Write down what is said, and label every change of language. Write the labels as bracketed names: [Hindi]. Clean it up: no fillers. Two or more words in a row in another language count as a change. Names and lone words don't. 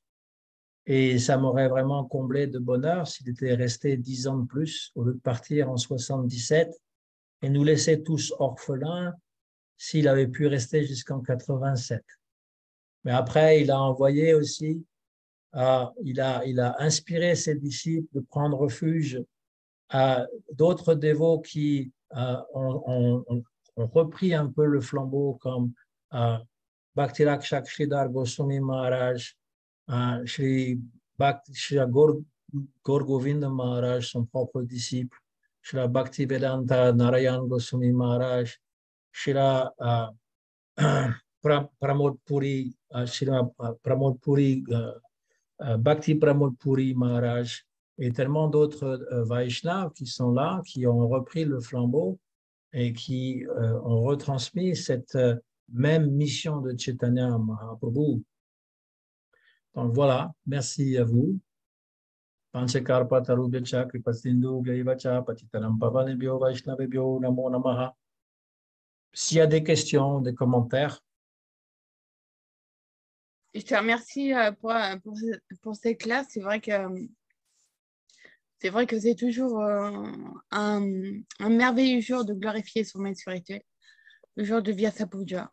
[French] Et ça m'aurait vraiment comblé de bonheur s'il était resté 10 ans de plus au lieu de partir en 77 et nous laisser tous orphelins s'il avait pu rester jusqu'en 87. Mais après, il a envoyé aussi, il a inspiré ses disciples de prendre refuge à d'autres dévots qui ont repris un peu le flambeau comme Bhakti-Rakshak Sridhar Goswami Maharaj, Shri Gaur Govinda Maharaj, son propre disciple, Shri Bhaktivedanta Narayan Goswami Maharaj, Shri Pramod Puri, Pramod Puri, Bhakti Pramod Puri Maharaj, et tellement d'autres Vaishnavas qui sont là, qui ont repris le flambeau et qui ont retransmis cette même mission de Chaitanya Mahaprabhu. Donc voilà, merci à vous. [Sanskrit] वाञ्छाकल्पतरुभ्यश्च कृपासिन्धुभ्य एव च पतितानां पावनेभ्यो वैष्णवेभ्यो नमो नमः. [French] S'il y a des questions, des commentaires. Je te remercie pour cette classe. C'est vrai que c'est toujours un merveilleux jour de glorifier son maître spirituel, le jour de Vyasa Puja.